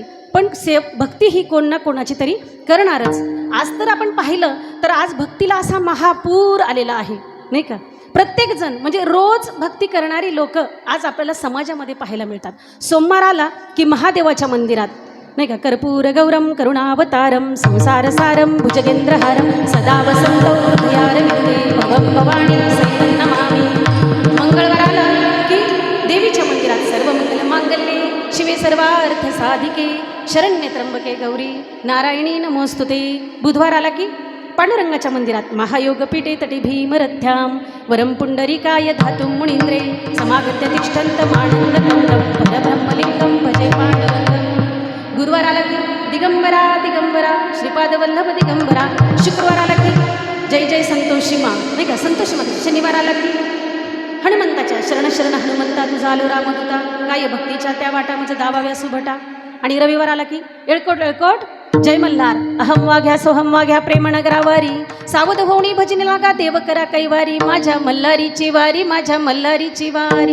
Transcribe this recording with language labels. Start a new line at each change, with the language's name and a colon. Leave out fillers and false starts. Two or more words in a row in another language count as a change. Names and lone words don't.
Marathi: पण भक्ती ही कोण ना कोणाची तरी करणारच. आज तर आपण पाहिलं तर आज भक्तीला असा महापूर आलेला आहे, नाही का. प्रत्येकजण म्हणजे रोज भक्ती करणारी लोक आज आपल्याला समाजामध्ये पाहायला मिळतात. सोमवार आला की महादेवाच्या मंदिरात, नाही का,
Sanskrit: कर्पूर गौरम करुणावतारम संसार सारम भुजगेंद्रहारम सदा वसंतो हृदयारविंदे भवं भवानी सहितं नमामि.
Marathi: मंगळवार आला की देवीच्या मंदिरात
Sanskrit: सर्व मंगल मांगल्ये शिवे सर्वार्थ साधिके शरण्य त्र्यंबके गौरी नारायणी नमोस्तुते.
Marathi: बुधवार आला की पांडुरंगाच्या मंदिरात
Sanskrit: महायोगपीठे तटे भीमरथ्याम वरम पुंडरीकाय धातुं मुनींद्रे समागत्य तिष्ठन्त मानन्दकन्दं परब्रह्मलिंगं भजे पांडुरंगं.
Marathi: गुरुवार आला की दिगंबरा दिगंबरा श्रीपादवल्लभ दिगंबरा. शुक्रवार आला की
Hindi: जय जय संतोषी मा,
Marathi: नाही का, संतोषी मा. शनिवार आला की हनुमंताच्या शरण शरण हनुमंता तुझा आलो रामदूता काय भक्तीच्या त्या वाटा म्हणजे दाबाव्या सुभटा. आणि रविवार आला की एळकोट एळकोट जय मल्हार अहम वाघ्या सोहम वाघ्या प्रेम नगरावारी सावध होणी भजनी लागा देव करा कैवारी माझ्या मल्हारीची वारी माझ्या मल्हारीची वारी.